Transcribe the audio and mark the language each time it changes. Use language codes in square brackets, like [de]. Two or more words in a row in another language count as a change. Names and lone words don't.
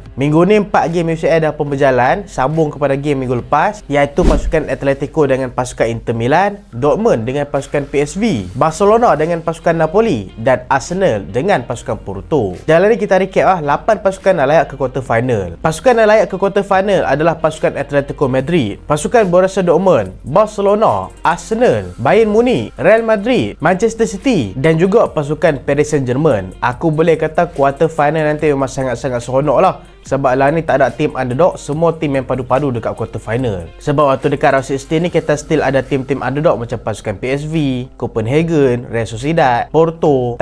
[ms] Minggu ni 4 game UCL dah pun berjalan, sambung kepada game minggu lepas, iaitu pasukan Atletico dengan pasukan Inter Milan, Dortmund dengan pasukan PSV, Barcelona dengan pasukan Napoli dan Arsenal dengan pasukan Porto. Dalam ni kita recap 8 pasukan yang layak ke [en] quarter final. [ms] Pasukan yang layak ke [en] quarter final [ms] adalah pasukan Atletico Madrid, pasukan Borussia Dortmund, Barcelona, Arsenal, Bayern Munich, Real Madrid, Manchester City dan juga pasukan Paris Saint-Germain. Aku boleh kata [en] quarter final [ms] nanti memang sangat-sangat seronok lah. Sebab lah ni tak ada tim underdog, semua tim yang padu-padu dekat [en] quarter final. [ms] Sebab waktu dekat round 16 ni kita still ada tim-tim underdog macam pasukan PSV, Copenhagen, Real Sociedad, Porto.